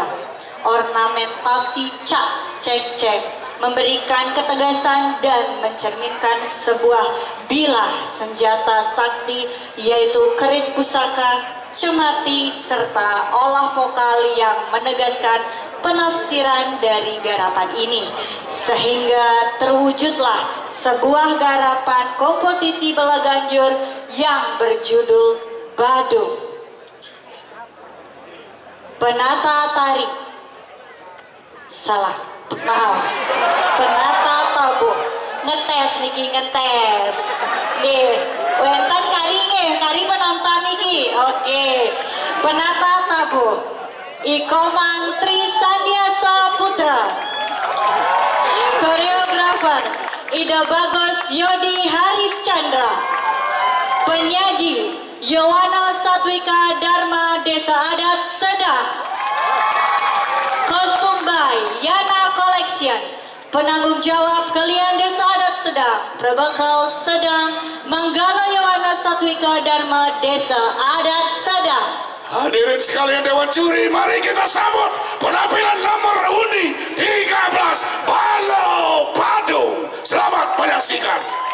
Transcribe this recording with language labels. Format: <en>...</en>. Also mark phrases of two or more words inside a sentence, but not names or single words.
<id>Ornamentasi cak cek cek memberikan ketegasan dan mencerminkan sebuah bilah senjata sakti, yaitu keris pusaka, cemati, serta olah vokal yang menegaskan penafsiran dari garapan ini, sehingga terwujudlah sebuah garapan komposisi Belaganjur yang berjudul Badung. Penata tarik, salah, maaf, penata tabuh,</id> <ban>ngetes niki,</ban> <id>ngetes nih,</id> <ban>wentan kari penonton niki,</ban> <id>oke. Penata tabuh Ikomang Tri Sandiasa Putra, koreografer Ida Bagos Yodi Haris Chandra, penyaji Yowana Satwika Dharma Desa Adat Sedang, kostum by Yana Collection, penanggung jawab kalian Desa Adat Sedang, Prabakal Sedang, Manggala Yowana Satwika Dharma Desa Adat Sedang. Hadirin sekalian Dewan Juri, mari kita sambut penampilan nomor undi 13 Bala Badung. Selamat menyaksikan.</id>